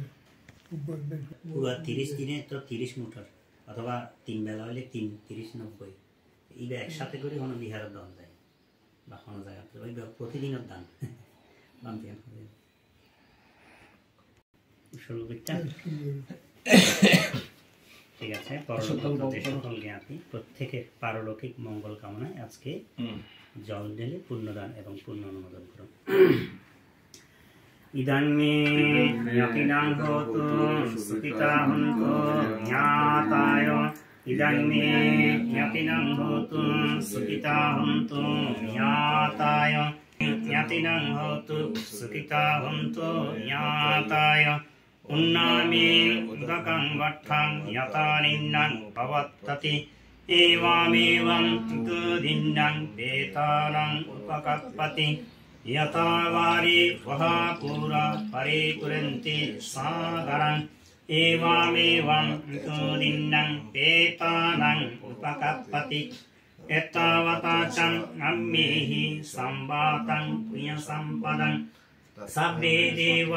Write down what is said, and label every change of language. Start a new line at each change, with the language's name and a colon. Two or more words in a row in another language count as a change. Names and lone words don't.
Bangla: পুরা 30 দিনে তো 30 মুঠর অথবা 3 বেলা হলে 30-90 এইটা একসাথে করে কোনো বিহারের দান যায় বা কোনো জায়গাতে ওই প্রতিদিনের দান বান্ধে ঠিক আছে সকল জ্ঞাতি প্রত্যেকের পারলৌকিক মঙ্গল কামনায় আজকে জল ঢেলে পুণ্যদান এবং পুণ্য অনুমোদন করুন।
Pali: ইদাং মে জ্ঞাতিনাং হোতু সুখিতা হন্তু জ্ঞাতায় ইদাং মে জ্ঞাতিনাং হোতু সুখিতা হন্তু জ্ঞাতায় জ্ঞাতিনাং হোতু সুখিতা হন্তু জ্ঞাতায় উন্নামি উদকং বট্ঠং য়তানিন্নং পবত্ততি এবামেবং তুদিন্নং বেতালং উপকপ্পতি यथा वारे वहापुरा परिपुरन्ति सागरं एवमेवं तुदिन्नं पेतानं उपकप्पति एतावता च अम्मेहि संवातं पुण्यसम्पदं सब्बे देवा